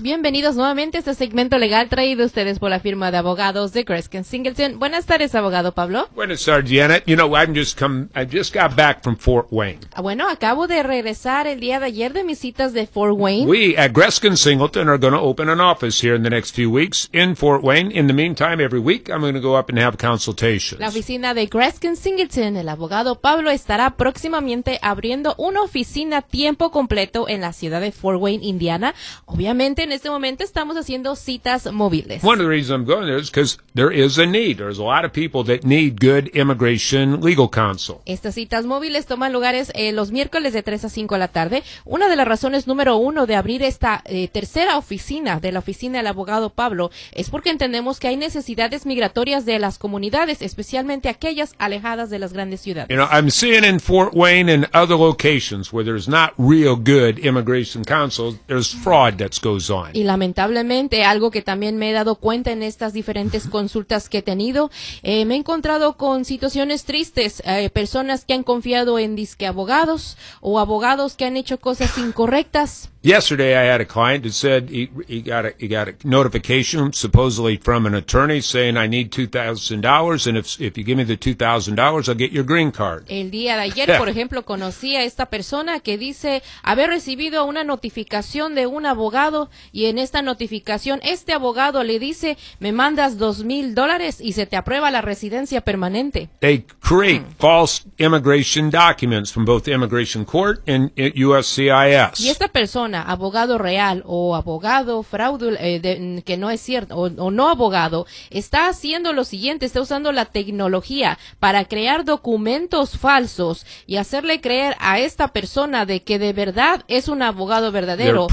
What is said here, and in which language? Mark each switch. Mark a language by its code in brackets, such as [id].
[es] Bienvenidos nuevamente a este segmento legal traído a ustedes por la firma de abogados de Kreskin Singleton. Buenas tardes, abogado Pablo. Buenas tardes, Janet. [en] You know, I just got back from Fort Wayne. [es] Bueno, acabo de regresar el día de ayer de mis citas de Fort Wayne. [en] We at Kreskin Singleton are going to open an office here in the next few weeks in Fort Wayne. In the meantime, every week I'm going to go up and have consultations. [es] La oficina de Kreskin Singleton, el abogado Pablo, estará próximamente abriendo una oficina tiempo completo en la ciudad de Fort Wayne, Indiana. Obviamente, en este momento estamos haciendo citas móviles. [en] One of the reasons I'm going there is because there is a need. There's a lot of people that need good immigration legal counsel. [es] Estas citas móviles toman lugares los miércoles de 3 a 5 de la tarde. Una de las razones número uno de abrir esta tercera oficina de la oficina del abogado Pablo es porque entendemos que hay necesidades migratorias de las comunidades, especialmente aquellas alejadas de las grandes ciudades. [en] You know, I'm seeing in Fort Wayne and other locations where there's not real good immigration counsel, there's fraud that goes on. [es] Y lamentablemente, algo que también me he dado cuenta en estas diferentes consultas que he tenido, me he encontrado con situaciones tristes, personas que han confiado en disque abogados o abogados que han hecho cosas incorrectas. [en] Yesterday I had a client that said he got a notification supposedly from an attorney saying I need $2,000 and if you give me the $2,000 I'll get your green card. [es] El día de ayer, por ejemplo, conocí a esta persona que dice haber recibido una notificación de un abogado y en esta notificación este abogado le dice me mandas $2,000 y se te aprueba la residencia permanente. [en] They create false immigration documents from both immigration court and USCIS. [es] Y esta persona, abogado real o abogado que no es cierto o no abogado, está haciendo lo siguiente, está usando la tecnología para crear documentos falsos y hacerle creer a esta persona de que de verdad es un abogado verdadero